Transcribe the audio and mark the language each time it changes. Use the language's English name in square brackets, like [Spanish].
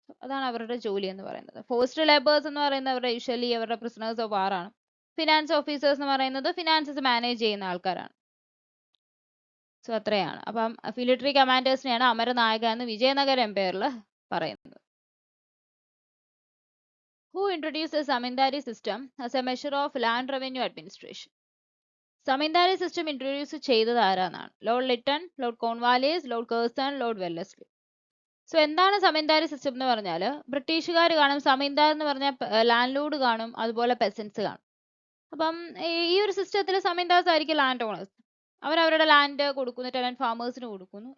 [Malayalam] അതാണ് അവരുടെ ജോലി എന്ന് പറയുന്നത്. ഫോഴ്സ്ഡ് ലേബേഴ്സ് എന്ന് പറയുന്നത് അവരുടെ യൂഷ്വലി അവരുടെ പ്രിസണേഴ്സ് ഓഫ് വാർ ആണ്. ഫിനാൻസ് ഓഫീസേഴ്സ് എന്ന് പറയുന്നത് ഫിനാൻസസ് മാനേജ് ചെയ്യുന്ന ആൾക്കാരാണ്. സോ അത്രയാണ്. അപ്പം മിലിറ്ററി കമാൻഡേഴ്സിനെയാണ് അമരനായക എന്ന് വിജയനഗര എംപയറിൽ പറയുന്നത്. [English] Who introduced the Zamindari system as a measure of land revenue administration? [Malayalam] സമീന്ദാരി system introduce ചെയ്തത് ആരാന്നാണ്. Lord Liton, Lord Cornwallis, Lord Kherson, Lord Wellesley. So എന്താണ് സമീന്ദാരി സിസ്റ്റം എന്ന് പറഞ്ഞാൽ, ബ്രിട്ടീഷുകാർ കാണും, സമീന്ദാർ എന്ന് പറഞ്ഞാൽ ലാൻഡ് ലോഡ് കാണും, അതുപോലെ പെസൻസ് കാണും. അപ്പം ഈ ഒരു സിസ്റ്റത്തിൽ സമീന്ദാർസ് ആയിരിക്കും ലാൻഡ് ഓണേഴ്സ്. അവരവരുടെ ലാൻഡ് കൊടുക്കുന്നു, ടെനന്റ് ഫാമേഴ്സിന് കൊടുക്കുന്നു.